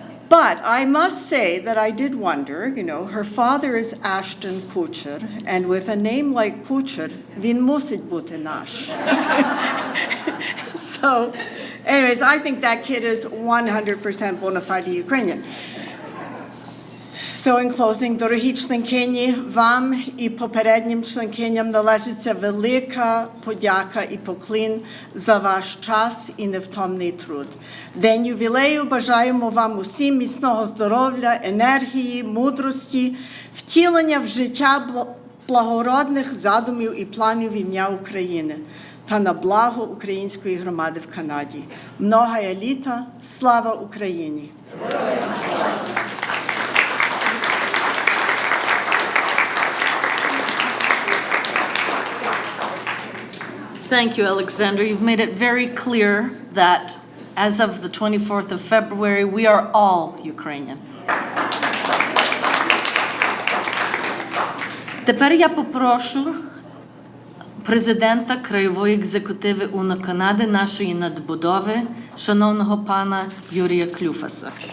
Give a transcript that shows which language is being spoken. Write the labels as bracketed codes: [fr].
[en] But I must say that I did wonder, her father is Ashton Kutcher, and with a name like Kutcher, [uk] він мусить бути наш. [en] So, anyways, I think that kid is 100% bona fide Ukrainian. So, in closing, [uk] дорогі членкині, вам і попереднім членкиням належиться велика подяка і поклін за ваш час і невтомний труд. День ювілею бажаємо вам усім міцного здоров'я, енергії, мудрості, втілення в життя благородних задумів і планів в ім'я України та на благо української громади в Канаді. Многая літа, слава Україні! [en] Thank you, Alexander. You've made it very clear that as of the 24th of February, we are all Ukrainian. [uk] Тепер я попрошу президента краєвої екзекутиви УНО Канади, нашої надбудови, шановного пана Юрія Клюфаса.